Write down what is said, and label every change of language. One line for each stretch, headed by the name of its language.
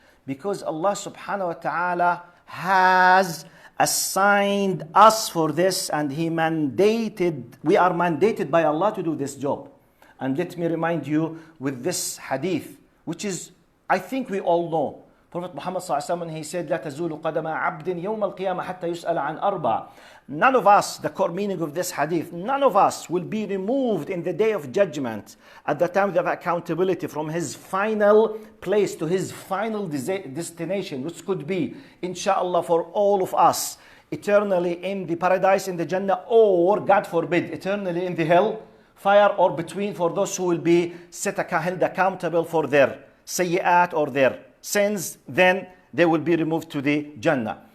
English: Because Allah subhanahu wa ta'ala has assigned us for this, and we are mandated by Allah to do this job. And let me remind you with this hadith, which is, I think we all know.
Arabic: Prophet Muhammad ﷺ,
English: he said,
Arabic: لا تزول قدم عبد يوم القيامة حتى يسأل عن أربع.
English: None of us, the core meaning of this hadith, none of us will be removed in the day of judgment at the time of accountability from his final place to his final destination, which could be, inshallah, for all of us, eternally in the paradise, in the Jannah, or, God forbid, eternally in the hell fire, or between for those who will be held accountable for their sayyat or their sins, then they will be removed to the Jannah.